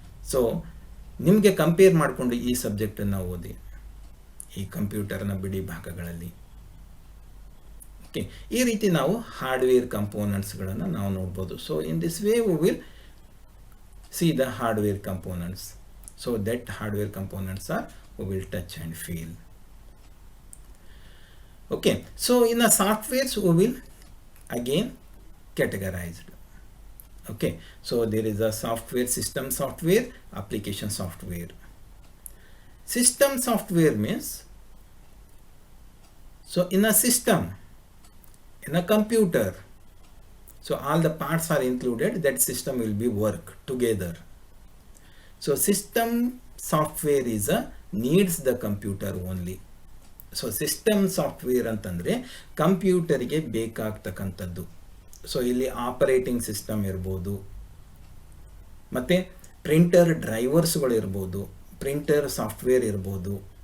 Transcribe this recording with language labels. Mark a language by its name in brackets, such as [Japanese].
[Kannada] So ನಿಮಗೆ compare ಮಾಡಿಕೊಂಡು ಈ ಸಬ್ಜೆಕ್ಟನ್ನು ಓದಿ, ಈ ಕಂಪ್ಯೂಟರ್ನ ಬಿಡಿ ಭಾಗಗಳಲ್ಲಿ. ಓಕೆ, ಈ ರೀತಿ ನಾವು ಹಾರ್ಡ್ವೇರ್ ಕಂಪೋನೆಂಟ್ಸ್ಗಳನ್ನು ನಾವು ನೋಡ್ಬೋದು. [English] So in this way we will see the hardware components. So that hardware components are we will touch and feel. Okay, so in the softwares we will again categorized. Okay, so there is a software, system software, application software. System software means, so in a system, in a computer, so all the parts are included, that system will be work together. So system software is a needs the computer only. [Kannada] So system software ಅಂತಂದರೆ ಕಂಪ್ಯೂಟರಿಗೆ ಬೇಕಾಗ್ತಕ್ಕಂಥದ್ದು. So ಇಲ್ಲಿ operating system ಇರ್ಬೋದು, ಮತ್ತು printer ಡ್ರೈವರ್ಸ್ಗಳು ಇರ್ಬೋದು, printer software ಇರ್ಬೋದು.